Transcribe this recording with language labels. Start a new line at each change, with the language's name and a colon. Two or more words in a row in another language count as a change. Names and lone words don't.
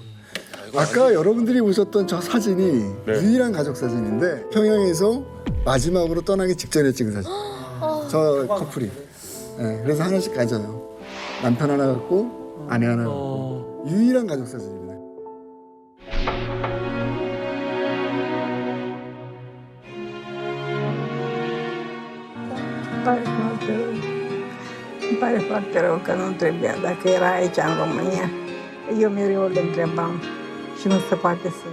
Korean: 아까 여러분들이 보셨던 저 사진이 네. 유일한 가족 사진인데 평양에서 마지막으로 떠나기 직전에 찍은 사진. 저 커플이. 네, 그래서 하나씩 가져요. 남편 하나 갖고 아내 하나 갖고 유일한 가족 사진입니다.
Romanian: Îmi pare foarte rău că nu trebuia. Dacă era aici, în România, eu mereu îl întrebam și nu se poate să...